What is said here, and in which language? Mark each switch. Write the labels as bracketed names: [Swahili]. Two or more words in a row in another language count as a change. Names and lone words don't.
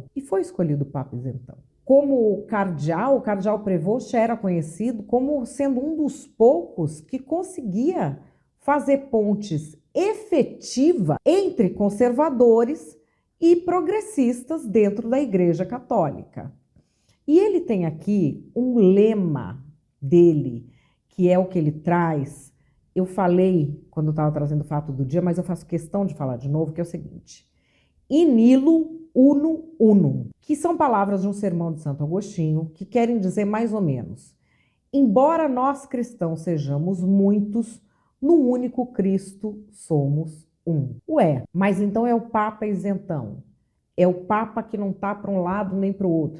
[Portuguese] E foi escolhido o Papa isentão. Como o cardeal Prevost era conhecido como sendo um dos poucos que conseguia fazer pontes efetivas entre conservadores e progressistas dentro da Igreja Católica. E ele tem aqui um lema dele, que é o que ele traz. Eu falei quando eu estava trazendo o fato do dia, mas eu faço questão de falar de novo, que é o seguinte: [Latin] In illo uno unum, [Portuguese] que são palavras de um sermão de Santo Agostinho, que querem dizer mais ou menos: embora nós cristãos sejamos muitos, no único Cristo somos um. Ué, mas então é o Papa isentão. É o Papa que não está para um lado nem para o outro.